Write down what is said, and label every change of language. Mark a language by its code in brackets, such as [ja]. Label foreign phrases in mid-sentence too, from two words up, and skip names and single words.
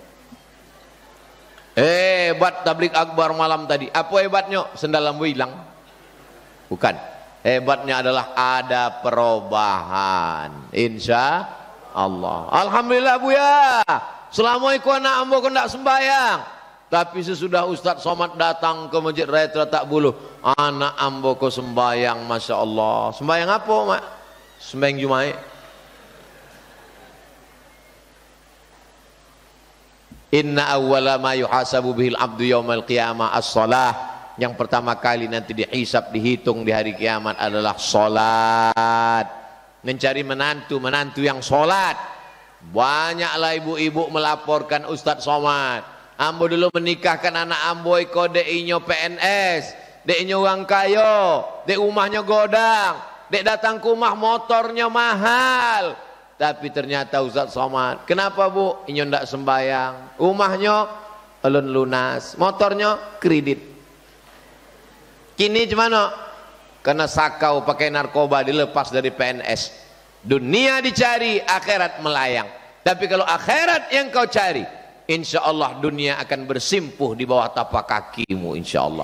[id] Hebat tablik akbar malam tadi. Apa hebatnya? Sendal lampu hilang. Bukan. Hebatnya adalah ada perubahan. [ar] Insya Allah. [id] Alhamdulillah Bu ya. [min] Selama itu anak ambo hendak sembahyang. [id] Tapi sesudah Ustaz Somad datang ke Masjid Raya Teratak Buluh, [min] anak ambo ko sembahyang, [ar] Masya Allah. [id] Sembahyang apa mak? Sembahyang Jumat. [ar] إن أول ما يحاسب به العبد يوم القيامة الصلاة. [id] Yang pertama kali nanti dihisab, dihitung di hari kiamat adalah salat. Mencari menantu yang salat. Banyaklah ibu-ibu melaporkan Ustaz Somad. [min] Ambo dulu menikahkan anak ambo iko dek inyo PNS, dek inyo orang kayo, dek rumahnya godang, dek datang ke rumah motornya mahal. [id] Tapi ternyata Ustaz Somad, kenapa Bu? [min] Inyo ndak sembayang, rumahnya alun lunas, motornya kredit. [id] Kini gimana? Karena sakau pakai narkoba dilepas dari PNS. Dunia dicari, akhirat melayang. Tapi kalau akhirat yang kau cari, [ar] insya Allah [id] dunia akan bersimpuh di bawah tapak kakimu, [ar] insya Allah.